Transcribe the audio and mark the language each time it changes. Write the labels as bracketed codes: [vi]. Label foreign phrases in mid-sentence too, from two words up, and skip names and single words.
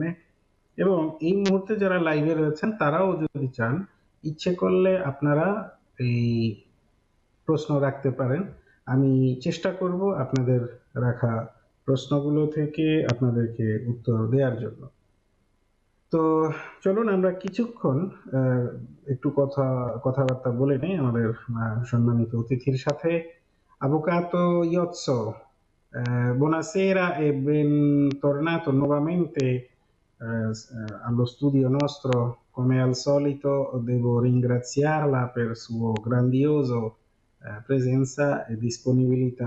[bn] এবং এই মুহূর্তে যারা লাইভে রয়েছেন তারাও যদি চান, ইচ্ছে করলে আপনারা এই প্রশ্ন রাখতে পারেন। আমি চেষ্টা করব আপনাদের রাখা প্রশ্নগুলো থেকে আপনাদেরকে উত্তর দেওয়ার জন্য। তো চলুন আমরা কিছুক্ষণ একটু কথাবার্তা বলে নেই আমাদের সম্মানিত অতিথির সাথে। [it] Avvocato Iozzo, buonasera e bentornato nuovamente allo studio nostro. Come al solito devo ringraziarla per suo grandioso presenza e disponibilità.